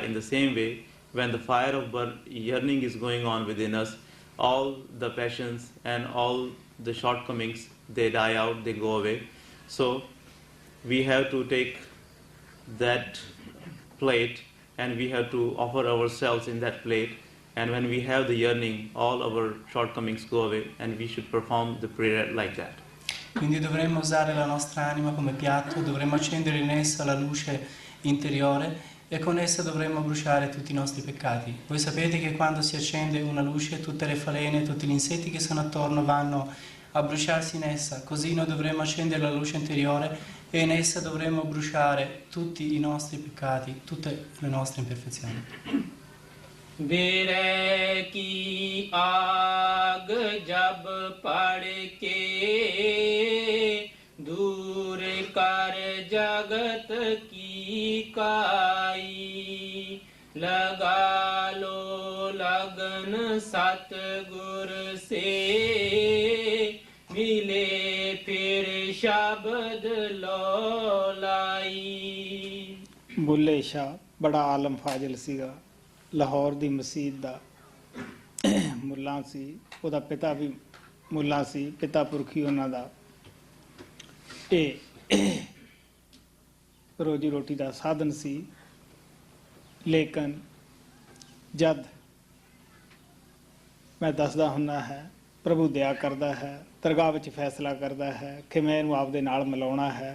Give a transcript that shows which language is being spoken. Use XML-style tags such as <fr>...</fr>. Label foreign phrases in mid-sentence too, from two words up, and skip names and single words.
<en>In the same way, when the fire of yearning is going on within us, all the passions and all the shortcomings, they die out, they go away. So we have to take that plate and we have to offer ourselves in that plate. And when we have the yearning, all our shortcomings go away, and we should perform the prayer like that.</en> <it>Quindi dovremmo usare la nostra anima come piatto, dovremmo accendere in essa la luce interiore e con essa dovremmo bruciare tutti i nostri peccati. Voi sapete che quando si accende una luce, tutte le falene, tutti gli insetti che sono attorno vanno a bruciarsi in essa. Così noi dovremmo accendere la luce interiore e in essa dovremmo bruciare tutti i nostri peccati, tutte le nostre imperfezioni.</it> <hi>विरह की आग जब पड़ के दूर कर जगत की काई लगा लो लगन सतगुर से मिले फिर शब्द लौलाई।</hi> <pa>ਬੁੱਲ੍ਹੇ ਸ਼ਾਹ ਬੜਾ ਆਲਮ ਫ਼ਾਜ਼ਲ ਸੀਗਾ, ਲਾਹੌਰ ਦੀ ਮਸਜਿਦ ਦਾ ਮੁੱਲਾ ਸੀ, ਉਹਦਾ ਪਿਤਾ ਵੀ ਮੁੱਲਾ ਸੀ, ਪਿਤਾ ਪੁਰਖੀ ਉਹਨਾਂ ਦਾ ਇਹ ਰੋਜੀ ਰੋਟੀ ਦਾ ਸਾਧਨ ਸੀ। ਲੇਕਿਨ ਜਦ ਮੈਂ ਦੱਸਦਾ ਹੁੰਦਾ ਹੈ, ਪ੍ਰਭੂ ਦਇਆ ਕਰਦਾ ਹੈ, ਦਰਗਾਹ ਵਿੱਚ ਫੈਸਲਾ ਕਰਦਾ ਹੈ ਕਿ ਮੈਂ ਇਹਨੂੰ ਆਪਦੇ ਨਾਲ ਮਿਲਾਉਣਾ ਹੈ।</pa>